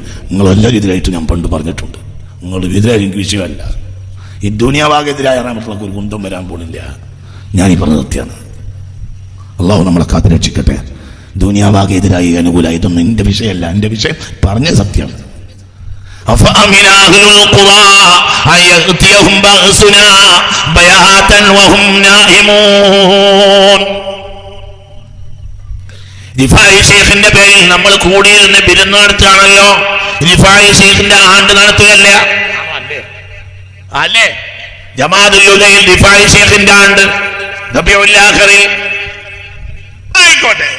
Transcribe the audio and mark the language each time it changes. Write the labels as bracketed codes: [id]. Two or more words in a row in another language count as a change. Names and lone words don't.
[ml] നിങ്ങളെല്ലാവരും എതിരായിട്ട് ഞാൻ പണ്ട് പറഞ്ഞിട്ടുണ്ട്. നിങ്ങൾ എതിരായാലും എനിക്ക് വിഷയമല്ല. ഈ ദുനിയാവാകെതിരായ റഹ്മത്തുള്ളാഹി ഒരു കുന്തം വരാൻ പോണില്ല. ഞാനീ പറഞ്ഞത് സത്യമാണ്. അള്ളാഹു നമ്മളെ കാത്തു രക്ഷിക്കട്ടെ. ദുനിയാവാകെതിരായി അനുകൂലമായി ഇതൊന്നും എന്റെ വിഷയമല്ല. എന്റെ വിഷയം പറഞ്ഞ സത്യമാണ്. [ar] أفأمن أهل القرى أن يأتيهم بأسنا بياتا وهم نائمون. [ml] റിഫായി ഷെയ്ഖിന്റെ പേരിൽ നമ്മൾ കൂടിയിരുന്ന് വിരുന്ന് നടത്തുകയാണല്ലോ. റിഫായി ഷെയ്ഖിന്റെ ആണ്ട് നടത്തുകയല്ല അല്ലേ? ജമാഅത്തുൽ ഉലയിൽ റിഫായി ഷെയ്ഖിന്റെ ആണ്ട് റബീഉൽ ആഖിറിൽ ആയിക്കോട്ടെ.